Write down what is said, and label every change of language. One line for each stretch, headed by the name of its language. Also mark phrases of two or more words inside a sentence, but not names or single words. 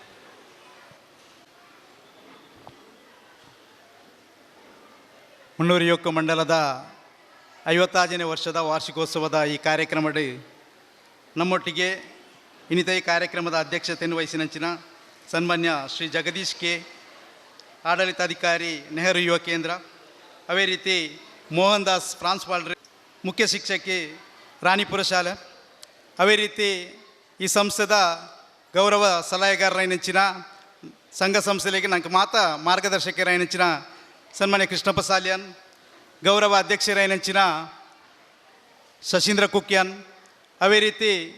Tulu: ಮುನ್ನೂರು ಯುವಕ ಮಂಡಲದ 56ನೇ ವರ್ಷದ ವಾರ್ಷಿಕೋತ್ಸವದ ಈ ಕಾರ್ಯಕ್ರಮದಲ್ಲಿ ನಮ್ಮೊಟ್ಟಿಗೆ ಇನ್ನಿತ ಈ ಕಾರ್ಯಕ್ರಮದ ಅಧ್ಯಕ್ಷತೆಯನ್ನು ವಹಿಸಿನಂಚಿನ ಸನ್ಮಾನ್ಯ ಶ್ರೀ ಜಗದೀಶ್ ಕೆ, ಆಡಳಿತಾಧಿಕಾರಿ ನೆಹರು ಯುವ ಕೇಂದ್ರ, ಅವೇ ರೀತಿ ಮೋಹನ್ ದಾಸ್ ಪ್ರಾನ್ಸ್ಪಾಲ್, ಮುಖ್ಯ ಶಿಕ್ಷಕಿ ರಾಣಿಪುರ ಶಾಲೆ, ಅವೇ ರೀತಿ ಈ ಸಂಸ್ಥೆದ ಗೌರವ ಸಲಹೆಗಾರರೈನಂಚಿನ ಸಂಘ ಸಂಸ್ಥೆಗಳಿಗೆ ನಂಗೆ ಮಾರ್ಗದರ್ಶಕರೈನಂಚಿನ ಸನ್ಮಾನ್ಯ ಕೃಷ್ಣಪ್ಪ ಸಾಲ್ಯಾನ್, ಗೌರವ ಅಧ್ಯಕ್ಷರೈನಂಚಿನ ಶಶೀಂದ್ರ ಕುಕ್ಯಾನ್, ಅವೇ ರೀತಿ